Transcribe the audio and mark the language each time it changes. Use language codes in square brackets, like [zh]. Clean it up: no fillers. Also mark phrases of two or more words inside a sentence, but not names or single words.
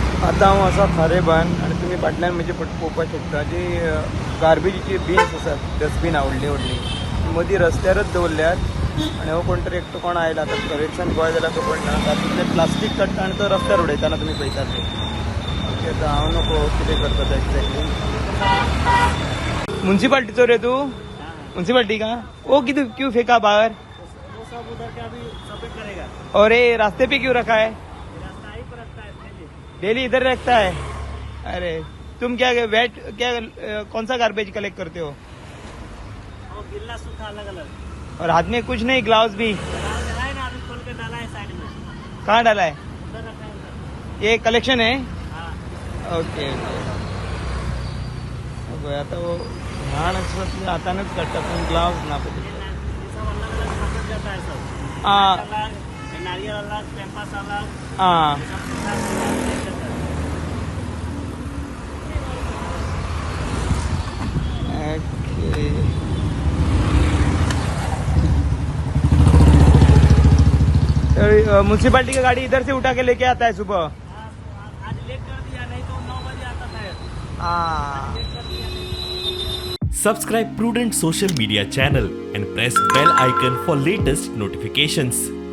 [kok] आता हांव आसा खारेबान आनी तुमी फाटल्यान म्हणजे पळोवपाक शकता जी गार्बेजीची बिन्स आसात डस्टबीन व्हडली व्हडली मदीं रस्त्यारच दवरल्यात आनी हो कोण तरी एकटो कोण आयला आतां करेक्शन गोंय जाल्यार खबर ना तातूंतले प्लास्टीक काडटा आनी तो रस्त्यार उडयताना तुमी पळयतात ते ओके आतां हांव नको कितें करता तें एक्झॅक्टली म्युन्सिपाल्टीचो रे तूं म्युन्सिपाल्टी का ओ कितें [hi] क्यों फेंका बाहर वो सब उधर के अभी सफेद करेगा। और ये रास्ते पे क्यों रखा है रास्ता ही पर रखता है पहले। डेली इधर रखता है अरे तुम क्या वेट क्या कौन सा [en] garbage collect [hi] करते हो और गिल्ला सूखा अलग अलग। और हाथ में कुछ नहीं ग्लव्स भी डाला है ना, अभी खोल के डाला है साइड में। कहाँ डाला है उधर रखा है उधर। ये कलेक्शन है हाँ। [en] OK OK [kok] आता वो घाण हातानच काढतात पण ग्लव्स ना [hi] ये सब अलग अलग पकड़ जाता है सब। हाँ। अलग, ये नारियल अलग, पेम्पास अलग, हाँ ये सब सूखा सूखा अलग जाता है। ओके म्युनिसिपालिटी का गाड़ी इधर से उठा के लेके आता है सुबह हाँ, आज लेट कर दिया, नहीं तो 9 बजे आता था। हाँ लेट कर दिया। [en] Subscribe Prudent Social Media channel and press bell icon for latest notifications.